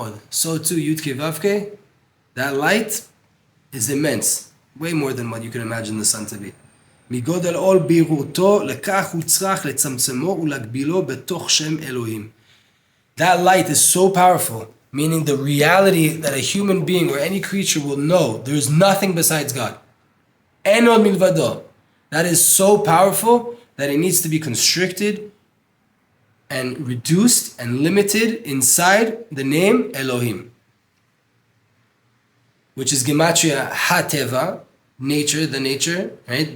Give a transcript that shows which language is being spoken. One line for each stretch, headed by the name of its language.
English: So too, Yud Kei Vav Kei, that light is immense, way more than what you can imagine the sun to be.
Hebrew: מגודל עול בהירותו, לכך הוא צריך לצמצמו ולהגבילו בתוך שם אלוהים.
English: That light is so powerful, meaning the reality that a human being or any creature will know there is nothing besides God.
Hebrew: אין עוד מלבדו.
English: That is so powerful that it needs to be constricted and reduced and limited inside the name Elohim, which is Gematria HaTeva, nature, the nature, right?